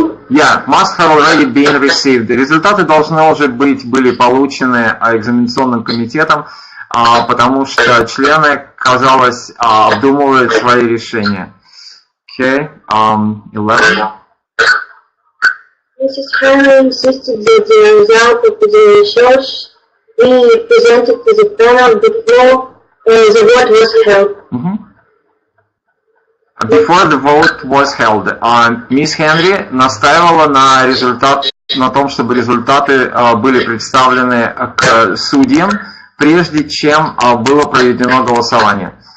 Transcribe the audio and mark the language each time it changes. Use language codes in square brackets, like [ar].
[en] Yeah, must have already been received. [ru] Результаты должны уже были получены экзаменационным комитетом, потому что члены, казалось, обдумывают свои решения. [en] Okay, 11. Mrs. Henry insisted that the result of the research be presented to the panel before the vote was held. Before the vote was held. [ru] Мисс Хенри настаивала на том, чтобы результаты были представлены к судьям, прежде чем было проведено голосование.